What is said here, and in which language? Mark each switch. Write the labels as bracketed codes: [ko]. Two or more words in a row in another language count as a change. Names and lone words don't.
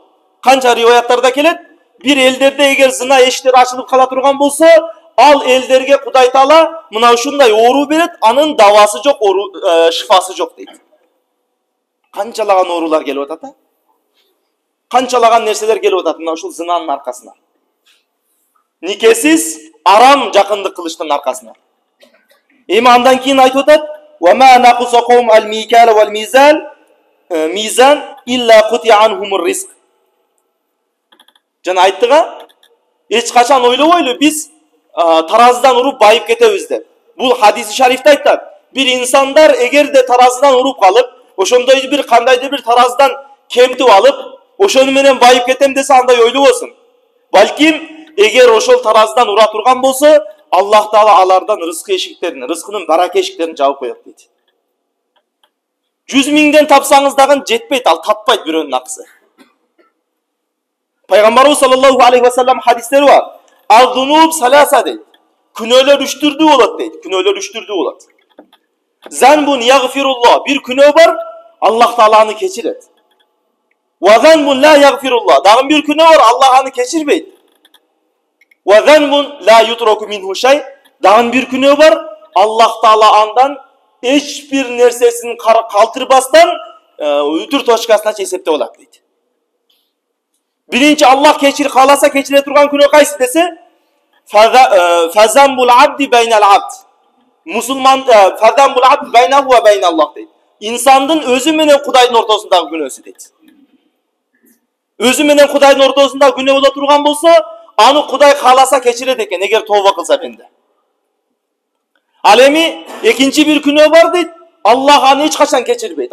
[ky] Канча риваяттарда келет, бир элдерде эгер зына эшиктери ачылып кала турган болсо, ал элдерге Кудай Таала мына ушундай оору берет, анын давасы жок, шифасы жок дейт. Канчалаган оорулар келип атат, канчалаган нерселер келип атат мына ушул зынанын аркасына. Никесиз арам жакындык кылыштын аркасына. Эми андан кийин айтып атат: [ar] "وما نقص قوم المكيال والميزان إلا قطع عنهم الرزق." [ky] Жана айттыга, эч качан ойлобойлу биз таразыдан уруп байып кетебиз деп. Бул хадиси шарифте айтат: бир инсандар эгерде таразыдан уруп калып, ошондой бир кандайдыр бир таразыдан кемтип алып, ошону менен байып кетем десе, андай ойлобосун. Балким эгер ошол таразыдан ура турган болсо, Аллах Таала алардан рызкы эшиктерин, рызкынын барака эшиктерин жаап коет дейт. 100 миңден тапсаңыз дагы жетпейт, ал таппайт бирөөнүн акысы. Пайгамбарыбыз [ar] صلى الله عليه وسلم [ky] хадистери бар. [ar] الذنوب ثلاثة дейт. [ky] Күнөөлөр 3 түрдүү болот дейт. Күнөөлөр 3 түрдүү болот. [ar] ذنب يغفره الله, [ky] бир күнөө бар, Аллах Таала аны кечирет. [ar] وذنب لا يغفره الله, [ky] дагы бир күнөө бар, Аллах аны кечирбейт. [ar] وذنب لا يترك منه شيء, [ky] дагы бир күнөө бар, Аллах Таала андан эч бир нерсесин калтырбастан үтүр точкасына эсептеп алат дейт. Биринчи Аллах кааласа кечире турган күнөө кайсы десе, [ar] فذنب العبد بين العبد. Мусулман فذنب العبد بينه وبين الله дейт. [ky] İnsandын өзү менен Кудайдын ортосундагы күнөөсү дейт. Өзү менен Кудайдын ортосунда күнөө боло турган болсо, аны Кудай кааласа кечирет экен, эгер тооба кылса бенде. Ал эми экинчи бир күнөө бар дейт, Аллах аны эч качан кечирбейт.